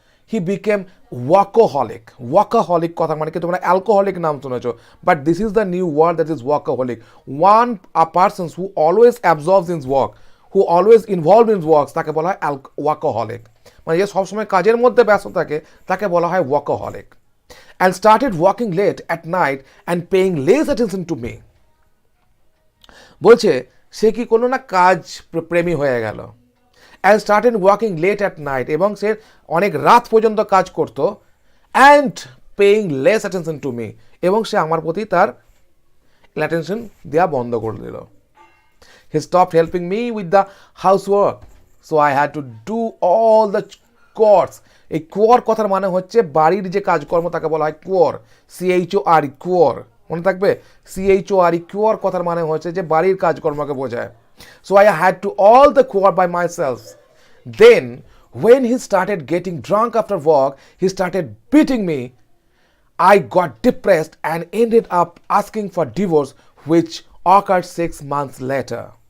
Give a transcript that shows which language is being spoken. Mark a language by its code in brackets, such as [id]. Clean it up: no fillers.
[en] He became workaholic. [bn] ওয়াকোহলিক কথা মানে কি, তোমরা অ্যালকোহলিক নাম শুনেছো, [en] But this is the new word that is workaholic. One person who always absorbs in work, who always involve in works, [bn] তাকে বলা হয় ওয়াকোহলিক। মানে যে সবসময় কাজের মধ্যে ব্যস্ত থাকে তাকে বলা হয় ওয়াকোহলিক। [en] And started working late at night and paying less attention to me. [bn] বলছে সে কি করলো না, কাজ প্রেমী হয়ে গেল। [en] And started working late at night, [bn] এবং সে অনেক রাত পর্যন্ত কাজ করতো। [en] And paying less attention to me, [bn] এবং সে আমার প্রতি তার অ্যাটেনশন দেওয়া বন্ধ করে দিল। [en] He stopped helping me with the housework, so I had to do all the chores. [bn] এই কোর কথার মানে হচ্ছে বাড়ির যে কাজকর্ম, তাকে বলা হয় কোর, CHOR, কোর, মনে থাকবে, CHOR, কোর কথার মানে হচ্ছে যে বাড়ির কাজকর্মকে বোঝায়। [en] So I had to all the core by myself. Then when he started getting drunk after work, he started beating me. I got depressed and ended up asking for divorce, which occurred 6 months later.